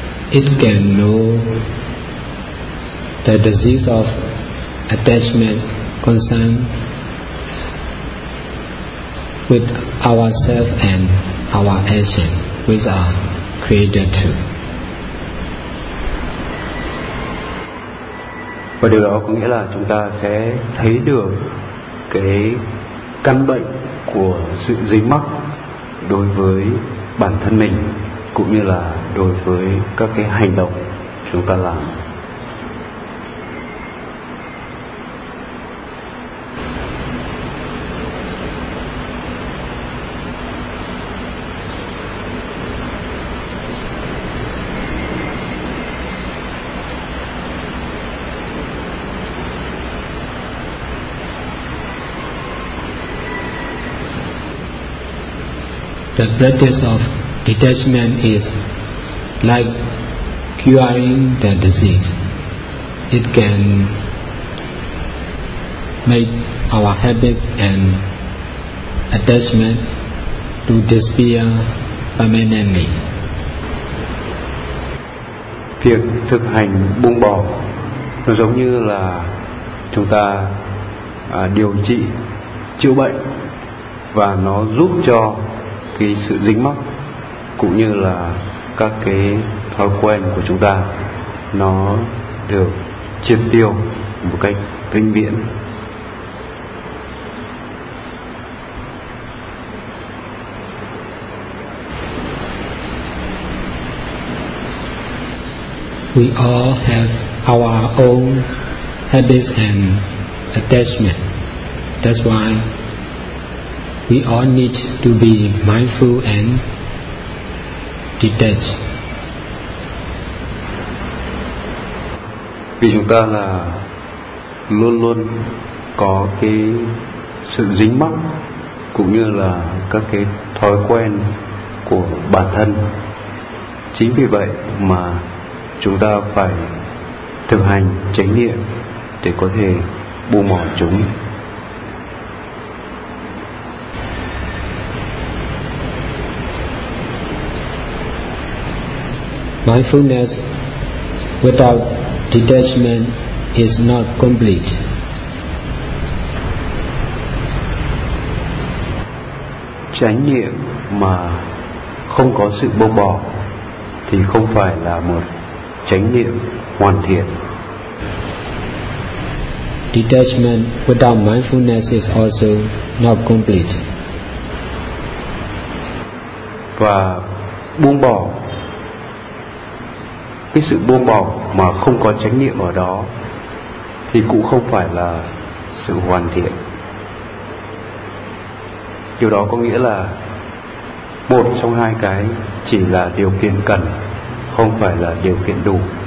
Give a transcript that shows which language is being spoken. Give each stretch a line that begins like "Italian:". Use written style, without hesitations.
English: It can know the disease of attachment concern with ourself and our action, which are created too.
Vietnamese: Và điều đó có nghĩa là chúng ta sẽ thấy được cái căn bệnh của sự dính mắc đối với bản thân mình cũng như là đối với các cái hành động chúng ta làm.
English: The practice of detachment is like curing the disease. It can make our habit and attachment to disappear permanently.
Vietnamese: Việc thực hành buông bỏ nó giống như là chúng ta điều trị chữa bệnh, và nó giúp cho cái sự dính mắc cũng như là các cái thói quen của chúng ta nó được triệt tiêu một cách vĩnh viễn.
English: We all have our own habits and attachment. That's why we all need to be mindful and detached.
Vietnamese: vì chúng ta là luôn luôn có cái sự dính mắc cũng như là các cái thói quen của bản thân. Chính vì vậy mà chúng ta phải thực hành chánh niệm để có thể buông bỏ chúng.
English: Mindfulness without detachment is not complete.
Vietnamese: Chánh niệm mà không có sự buông bỏ thì không phải là một chánh niệm hoàn thiện.
English: Detachment without mindfulness is also not complete.
Vietnamese: Và buông bỏ, cái sự buông bỏ mà không có chánh niệm ở đó thì cũng không phải là sự hoàn thiện. Điều đó có nghĩa là một trong hai cái chỉ là điều kiện cần, không phải là điều kiện đủ.